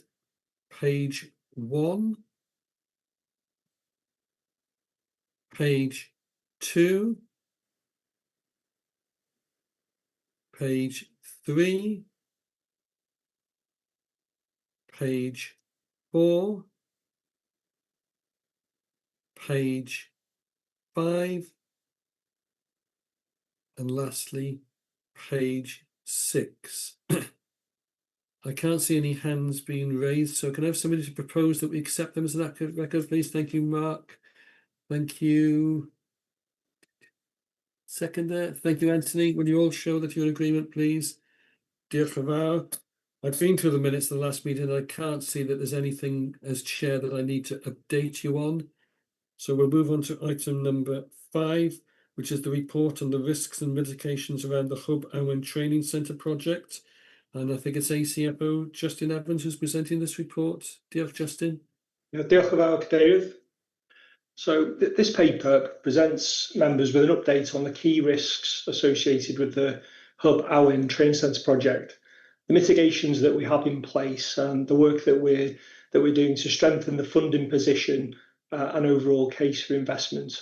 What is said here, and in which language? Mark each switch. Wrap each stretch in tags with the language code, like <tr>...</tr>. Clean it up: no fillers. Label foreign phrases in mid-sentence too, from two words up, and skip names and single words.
<en>Page 1, page 2, page 3, page 4, page 5, and lastly, page 6. I can't see any hands being raised, so can I have somebody to propose that we accept them as an accurate record, please? Thank you, Mark. Thank you. Seconder. Thank you, Anthony. Will you all show that you're in agreement, please?</en> <cy>Diolch yn fawr.</cy> <en>I've been through the minutes of the last meeting and I can't see that there's anything as chair that I need to update you on. So we'll move on to item number 5, which is the report on the risks and mitigations around the Hub Owen Training Centre project. And I think it's ACFO Justin Evans who's presenting this report.</en> <cy>Diolch, Justin. Diolch yn fawr, Cadeirydd.</cy> <en>So this paper presents members with an update on the key risks associated with the Hub Owen Training Centre project, the mitigations that we have in place, and the work that we're doing to strengthen the funding position and overall case for investment.</en>